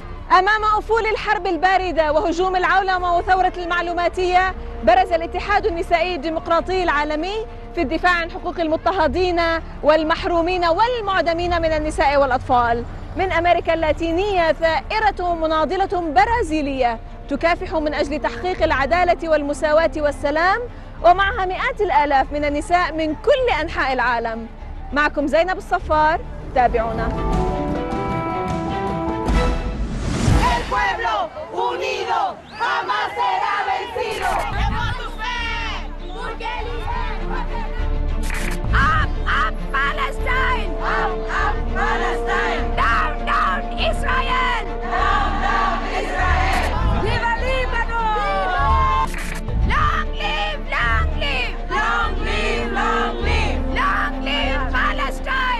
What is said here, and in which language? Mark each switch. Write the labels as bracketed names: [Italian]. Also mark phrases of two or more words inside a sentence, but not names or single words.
[Arabic] أمام أفول الحرب الباردة وهجوم العولمة وثورة المعلوماتية، برز الاتحاد النسائي الديمقراطي العالمي في الدفاع عن حقوق المضطهدين والمحرومين والمعدمين من النساء والأطفال. من أمريكا اللاتينية ثائرة مناضلة برازيلية تكافح من أجل تحقيق العدالة والمساواة والسلام، ومعها مئات الآلاف من النساء من كل أنحاء العالم. معكم زينب الصفار، تابعونا. [Spanish] El pueblo unido jamás será vencido. ¡Por tu fe! ¡Porque [English] Up Palestine! Up Palestine! Down, down Israel! Down, down Israel! [Spanish] ¡Viva Líbano! [English] Long live, long live! Long live, long live! Long live Palestine!